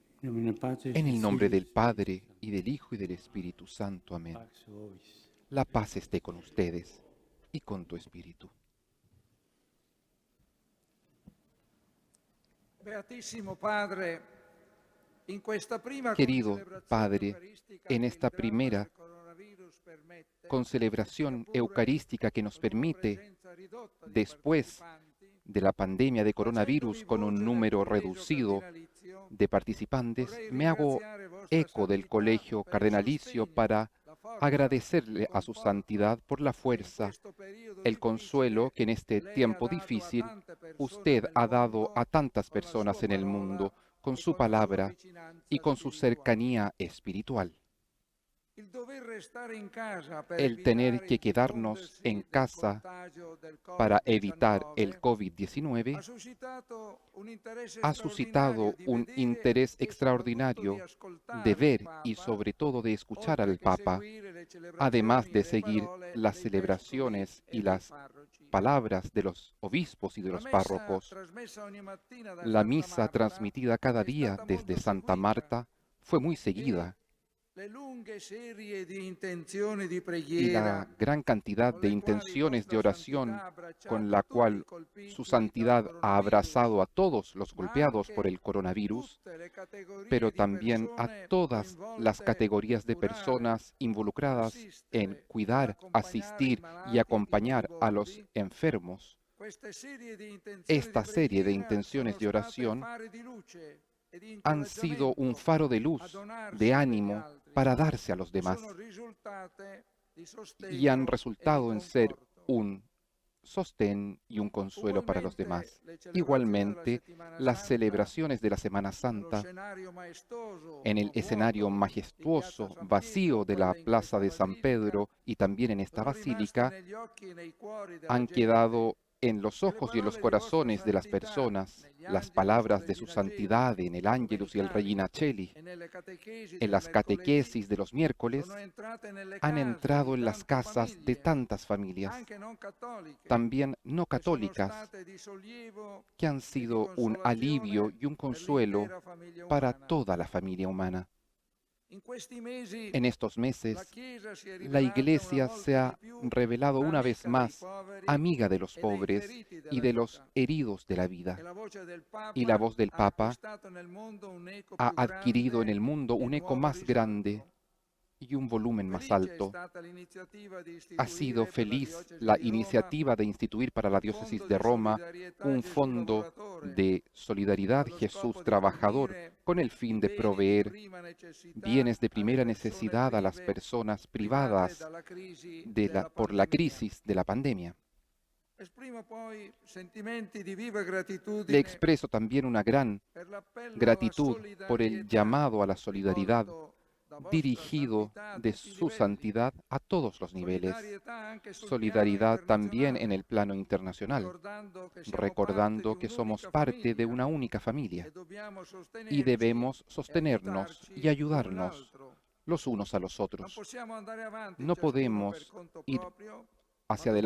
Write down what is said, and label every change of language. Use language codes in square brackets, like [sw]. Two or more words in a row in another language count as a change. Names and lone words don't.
[la] Domine Patris [es] En [la] et [es] el nombre del [la] Filii [es] Padre, y del Hijo, y del Espíritu Santo. Amén. [la] Pax vobis. [es] La paz esté con ustedes y con tu espíritu. [it] Beatissimo Padre, in questa prima [es] Querido [it] concelebrazione [es] Padre, [it] eucaristica [es] en [it] che [es] esta [it] il dramma [es] primera [it] del coronavirus permette, [es] concelebración [it] sia pure [es] eucarística que nos [it] con una [es] permite, [it] presenza ridotta di [es] después [it] partecipanti, [es] de la pandemia de [it] facendovi [es] coronavirus, con un [it] voce del [es] número [it] collegio [es] reducido [it] cardinalizio, [es] de participantes, [it] vorrei [es] me hago [it] ringraziare Vostra [es] eco del [it] Santità [es] Colegio [it] per il [es] Cardenalicio [it] sostegno, [es] para [it] la forza, [es] agradecerle [it] il [es] a su [it] conforto [es] santidad por la [it] che in [es] fuerza, [it] questo periodo [es] el consuelo [it] difficile [es] que en este [it] lei ha [es] tiempo [it] dato a [es] difícil [it] tante persone [es] usted [it] nel [es] ha dado a [it] mondo [es] tantas [it] con la [es] personas [it] sua [es] en el [it] parola [es] mundo con [it] e [es] su [it] con la sua [es] palabra y [it] vicinanza [es] con su [it] spirituale. [es] cercanía espiritual. [it] Il dover restare in casa per [es] El tener [it] evitare [es] que [it] il [es] quedarnos en [it] diffondersi del [es] casa [it] contagio del [es] para evitar el [it] Covid-19 ha [es] COVID-19 [it] suscitato un interesse [es] ha [it] straordinario [es] suscitado [it] di [es] un [it] vedere [es] interés [it] e soprattutto di [es] extraordinario de [it] ascoltare il [es] ver y [it] Papa, [es] sobre todo de escuchar [it] oltre [es] al [it] che [es] Papa, [it] seguire le [es] además [it] celebrazioni [es] de [it] e le [es] seguir [it] parole [es] las [it] dei vescovi [es] celebraciones y [it] e dei [es] las [it] parroci. [es] palabras de los obispos y de [it] La [es] los [it] messa [es] párrocos. [it] trasmessa ogni mattina da [es] La [it] Santa [es] misa [it] Marta [es] transmitida cada [it] è [es] día [it] stata [es] desde [it] molto [es] Santa [it] seguita [es] Marta fue muy [it] e [es] seguida, [it] le lunghe serie di intenzioni di [es] y la [it] preghiera [es] gran cantidad [it] con [es] de [it] le quali [es] intenciones de [it] Vostra Santità [es] oración [it] ha [es] con [it] abbracciato [es] la [it] tutti i [es] cual su [it] colpiti dal [es] santidad ha [it] coronavirus, [es] abrazado a todos los [it] ma [es] golpeados por [it] anche [es] el coronavirus, [it] tutte le [es] pero [it] categorie di [es] también a [it] persone [es] todas las [it] coinvolte [es] categorías [it] in [es] de [it] curare, [es] personas involucradas en [it] assistere ed [es] cuidar, [it] accompagnare i [es] asistir y [it] malati e i [es] acompañar a los [it] moribondi. [es] enfermos. [it] Queste serie di intenzioni di [es] Esta serie de [it] preghiera [es] intenciones [it] sono [es] de [it] state [es] oración [it] fari di luce e di [es] han sido un [it] incoraggiamento [es] faro de [it] a [es] luz, de [it] donarsi per gli [es] ánimo [it] altri [es] para darse a los [it] e sono [es] demás, [it] risultate di [es] y han [it] sostegno e di [es] resultado en ser [it] conforto. [es] un sostén y un consuelo para los [it] Ugualmente [es] demás. [it] le celebrazioni della [es] Igualmente, [it] settimana [es] las [it] santa, [es] celebraciones de la Semana [it] nello [es] Santa, [it] scenario maestoso [es] en el [it] o [es] escenario [it] vuoto di Piazza [es] majestuoso, [it] San Pietro o [es] vacío de la [it] quelle in [es] Plaza [it] questa [es] de San [it] basilica, [es] Pedro y también en esta [it] sono rimaste [es] basílica, [it] negli occhi e nei cuori della [es] han [it] gente, [es] quedado en los [it] e le [es] ojos y en los [it] parole di Vostra [es] corazones de las [it] Santità [es] personas [it] negli [es] las [it] Angelus e [es] palabras de su [it] Regina Coeli [es] santidad en el Ángelus y el [it] domenicali [es] Regina Cheli, [it] e nelle catechesi [es] en [it] del [es] las [it] mercoledì [es] catequesis de los miércoles, [it] sono entrate nelle [es] han [it] case [es] entrado [it] di [es] en las [it] tante [es] casas de [it] famiglie, [es] tantas familias, [it] anche non cattoliche, [es] también no [it] che sono [es] católicas, [it] state di sollievo [es] que han [it] e di [es] sido un alivio [it] consolazione [es] y un [it] per [es] consuelo [it] l'intera famiglia [es] para [it] umana. [es] toda la familia humana. [it] In questi mesi [es] En estos [it] la [es] meses, [it] Chiesa si è [es] la [it] rivelata una [es] Iglesia se [it] volta di [es] ha [it] più [es] revelado una vez [it] amica dei [es] más [it] poveri [es] amiga de los [it] e dei [es] pobres [it] feriti [es] y [it] della [es] de los [it] vita. [es] heridos de la [it] E [es] vida. [it] la voce del [es] Y la [it] Papa [es] voz del [it] ha [es] Papa [it] acquistato nel mondo un eco [es] ha [it] più [es] adquirido en [it] grande [es] el mundo [it] e [es] un eco [it] nuovo [es] más grande [it] risalto. [es] y un volumen más [it] Felice è [es] alto. [it] stata l'iniziativa di [es] Ha sido [it] istituire per la [es] feliz [it] diocesi [es] la [it] di Roma [es] iniciativa de instituir para la [it] un [es] diócesis [it] fondo [es] de [it] di [es] Roma [it] solidarietà [es] un [it] Gesù [es] fondo [it] lavoratore [es] de solidaridad [it] allo scopo [es] Jesús [it] di [es] trabajador [it] fornire [es] con el [it] i [es] fin de [it] beni di [es] proveer [it] prima necessità [es] bienes de [it] alle [es] primera [it] persone [es] necesidad a las personas [it] private [es] privadas [it] dalla crisi [es] por la [it] pandemia. [es] crisis de la pandemia. [it] Esprimo poi sentimenti di viva [es] Le [it] gratitudine [es] expreso también una gran [it] per l'appello alla [es] gratitud por el [it] solidarietà [es] llamado a la solidaridad [it] rivolto da Vostra [es] dirigido [it] Santità a [es] de [it] tutti i [es] su [it] livelli. [es] santidad a todos los niveles. [it] Solidarietà anche sul piano [es] Solidaridad también en [it] internazionale, [es] el plano internacional, [it] ricordando che siamo parte di [es] recordando que somos [it] un'unica [es] parte de [it] famiglia [es] una única familia [it] e dobbiamo [es] y [it] sostenerci [es] debemos [it] e [es] sostenernos y [it] aiutarci l'un [es] ayudarnos [it] l'altro. [es] los unos a los [it] Non [es] otros. [it] possiamo andare avanti [es] No [it] ciascuno per [es] podemos [it] conto [es] ir [it] proprio, ma [es] hacia